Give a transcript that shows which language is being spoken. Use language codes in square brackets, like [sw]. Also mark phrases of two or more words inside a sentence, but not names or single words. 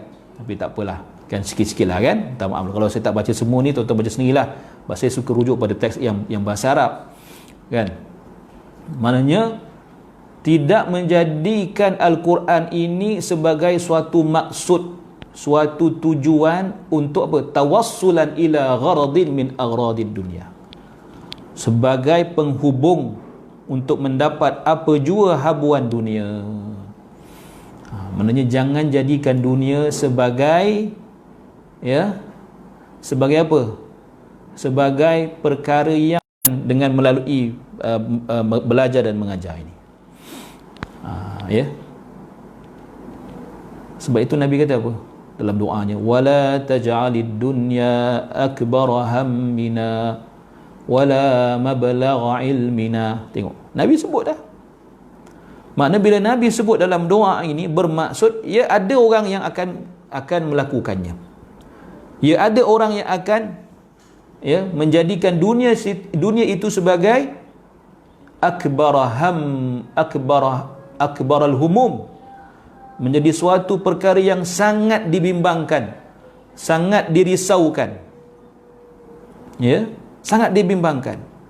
[ms] Tapi tak apalah, kan sikit-sikit lah kan. Tak maaf kalau saya tak baca semua ni, tuan-tuan baca sendirilah. Sebab saya suka rujuk pada teks yang bahasa Arab kan. Maknanya tidak menjadikan Al-Quran ini sebagai suatu maksud, suatu tujuan untuk apa? [ar] توسلا إلى غرض من أغراض الدنيا, [ms] sebagai penghubung untuk mendapat apa jua habuan dunia. Maknanya jangan jadikan dunia sebagai, ya, sebagai apa? Sebagai perkara yang dengan melalui belajar dan mengajar ini. Ya. Sebab itu Nabi kata apa dalam doanya? [ar] ولا تجعل الدنيا أكبر همنا ولا مبلغ علمنا. [ms] Tengok, Nabi sebut dah. Maknanya bila Nabi sebut dalam doa ini, bermaksud ya ada orang yang akan melakukannya. Ya ada orang yang akan, ya, menjadikan dunia itu sebagai [ar] أكبر الهموم, [ms] menjadi suatu perkara yang sangat dibimbangkan, sangat dirisaukan, ya, sangat dibimbangkan.